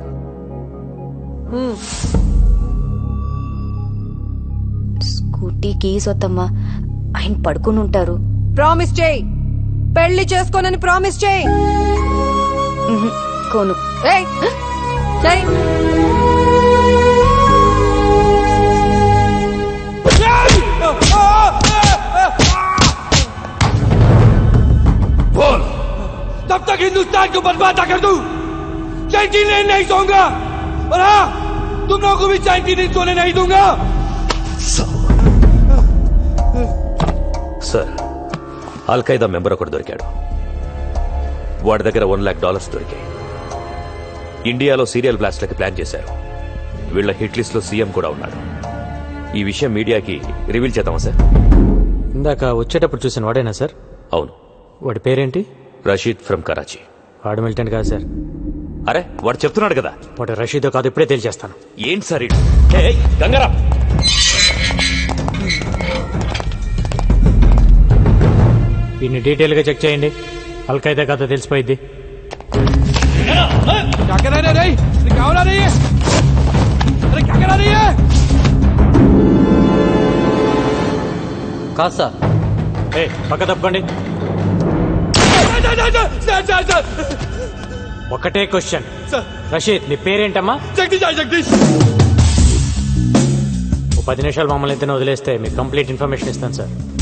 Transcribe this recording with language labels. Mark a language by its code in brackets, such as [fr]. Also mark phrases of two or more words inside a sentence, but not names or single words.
[te] స్కూటీ కీస్ వద్దమ్మా, ఆయన పడుకుని ఉంటారు. ప్రామిస్ చేయి, పెళ్లి చేసుకోనని ప్రామిస్ చేయి. కోను. ఏయ్, చేయి. [hi] बोल, तब तक हिंदुस्तान को बर्बाद कर दूं। चैन नहीं सोऊंगा, और हाँ, तुम लोगों को भी चैन सोने नहीं दूंगा। [te] సార్, అల్ఖైదా మెంబర్ ఒకటి దొరికాడు. వాడి దగ్గర $1 lakh దొరికాయి. ఇండియాలో సీరియల్ బ్లాస్ట్లకి ప్లాన్ చేశారు. వీళ్ళ [en] hit list [te] లో సీఎం కూడా ఉన్నాడు. ఈ విషయం మీడియాకి రివీల్ చేద్దామా సార్? ఇందాక వచ్చేటప్పుడు చూసిన వాడేనా సార్? అవును. వాడి పేరేంటి? రషీద్ ఫ్రమ్ కరాచీ. వాడు మిలిటెంట్ కాదు సార్. అరే, వాడు చెప్తున్నాడు కదా. వాడు రషీదో కాదు, ఇప్పుడే తేల్చేస్తాను. ఏంటి సార్ ఇది? గంగారా, వీడిని డీటెయిల్ గా చెక్ చేయండి. అల్ఖైదా కథ తెలిసిపోయింది. [hi] क्या कर रहे रे? क्या हो रही है? अरे क्या करा रही है? [te] కాదు సార్. పక్క తప్పకండి. ఒకటే క్వశ్చన్. రషీద్, నీ పేరేంటమ్మా? జగదీష్. ఓ 10 నిమిషాలు మమ్మల్ని ఇద్దరిని వదిలేస్తే మీకు [en] complete information [te] ఇస్తాను సార్.